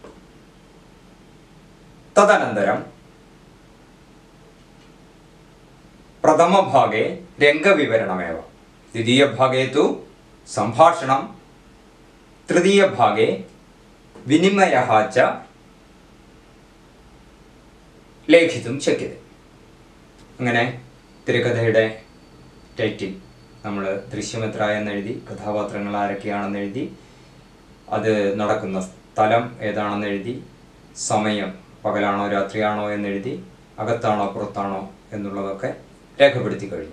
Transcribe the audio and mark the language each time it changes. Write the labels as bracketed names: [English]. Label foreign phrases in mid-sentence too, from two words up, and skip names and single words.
[Sanskrit] तदनन्तरं प्रथमभागे रङ्गविवरणमेव. द्वितीयभागे तु सम्भाषणं. तृतीयभागे विनिमयः च लेखितुं शक्यते. [Malayalam] അങ്ങനെ തിരക്കഥയുടെ ടൈറ്റിൽ നമ്മൾ ദൃശ്യമെത്ര എന്നെഴുതി, കഥാപാത്രങ്ങൾ ആരൊക്കെയാണെന്ന് എഴുതി, അത് നടക്കുന്ന സ്ഥലം ഏതാണെന്ന് എഴുതി, സമയം പകലാണോ രാത്രിയാണോ എന്നെഴുതി, അകത്താണോ പുറത്താണോ എന്നുള്ളതൊക്കെ രേഖപ്പെടുത്തി കഴിഞ്ഞു.